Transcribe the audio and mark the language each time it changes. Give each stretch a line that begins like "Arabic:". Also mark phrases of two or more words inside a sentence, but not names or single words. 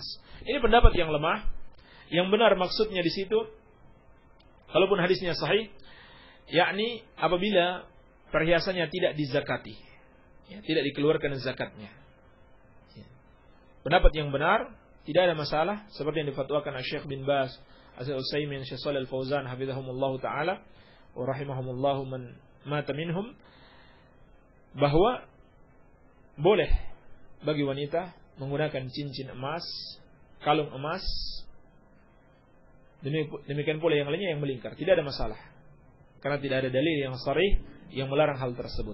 Indonesian: Ini pendapat yang lemah. Yang benar maksudnya di situ, kalaupun hadisnya sahih, yakni apabila perhiasannya tidak dizakati, ya, tidak dikeluarkan zakatnya. Ya. Pendapat yang benar, tidak ada masalah, seperti yang difatwakan Syekh bin Baz, Al-Utsaimin, Syekh Shalal Al-Fauzan
Arabic: حفظهم الله تعالى ورحمهم الله من مات منهم,
Indonesian: bahwa boleh bagi wanita menggunakan cincin emas, kalung emas, demikian pula yang lainnya yang melingkar, tidak ada masalah, karena tidak ada dalil yang sharih yang melarang hal tersebut.